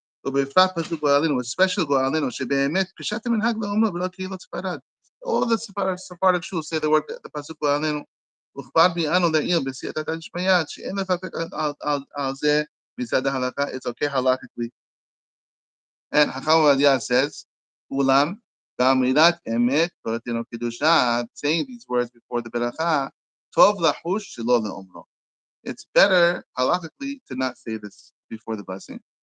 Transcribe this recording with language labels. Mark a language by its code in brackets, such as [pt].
[en] A special [he] גואלנו, שבאמת פשט המנהג לאומרו ולא קהילות ספרד. [en] All the Sephardic Jews say the word, the pasuk גואלנו. [he] וכבר ביאנו לעיל בסייעתא דשמיא, שאין לפקפק על זה מצד ההלכה, [en] it's okay halakhically. And Chacham Ovadia says, [he] אולם באמירת אמת, toratenu kedusha, [en] saying these words before the beracha, [he] טוב לחוש שלא לאומרו. [en] It's better halakhically to not say this before the blessing.